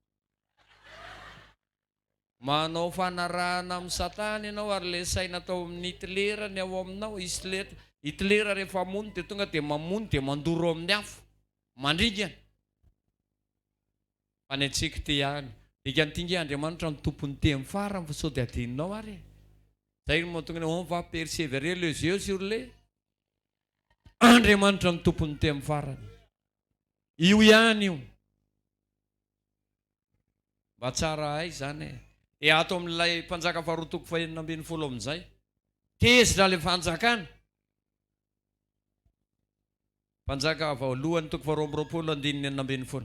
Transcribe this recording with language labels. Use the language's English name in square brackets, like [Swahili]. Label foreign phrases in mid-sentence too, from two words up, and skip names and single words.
[Malagasy] Manao fanarahana amin'ny satana ianao ary le saina atao amin'ny Hitler ny ao aminao. Hitler rehefa mamono dia tonga dia mamono dia mandoro amin'ny afo. Mandringana. Fa ny antsika ty ihany. Dikan'ity Andriamanitra ny tompony teny farany fa sao dia adinonao ary. Zay no mahatonga [French] on va persévérer les yeux sur les. [Malagasy] Andriamanitra ny tompony teny farany. Io ihany io. Mba tsara hay zany. E ato amin'ilay mpanjaka faharoa toko fahaenina ambin'ny folo amin'izay. Tezitra ilay fanjakana. Mpanjaka voalohany toko faharoa amby roapolo andininy enina ambin'ny folo.